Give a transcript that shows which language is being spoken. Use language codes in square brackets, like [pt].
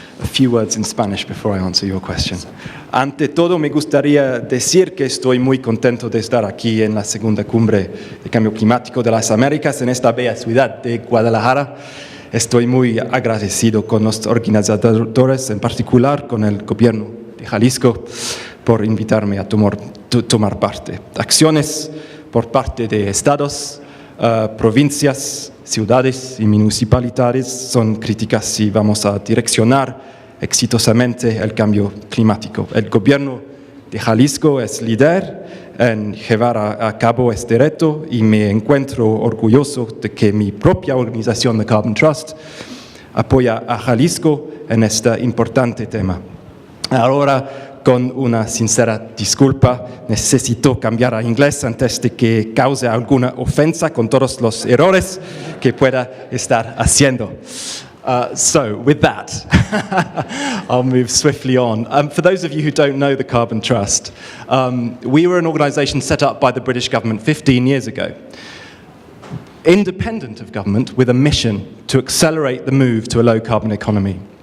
[en] a few words in Spanish before I answer your question. [es] Ante todo, me gustaría decir que estoy muy contento de estar aquí en la segunda cumbre de cambio climático de las Américas, en esta bella ciudad de Guadalajara. Estoy muy agradecido con los organizadores, en particular con el gobierno de Jalisco, por invitarme a tomar parte. Acciones por parte de estados, provincias, ciudades y municipalidades son críticas si vamos a direccionar exitosamente el cambio climático. El gobierno de Jalisco es líder en llevar a cabo este reto y me encuentro orgulloso de que mi propia organización, The Carbon Trust, apoya a Jalisco en este importante tema. Ahora, con una sincera disculpa, necesito cambiar a inglés antes de que cause alguna ofensa con todos los errores que pueda estar haciendo. [en] So, with that, I'll move swiftly on. For those of you who don't know the Carbon Trust, we were an organisation set up by the British government 15 years ago, independent of government, with a mission to accelerate the move to a low-carbon economy.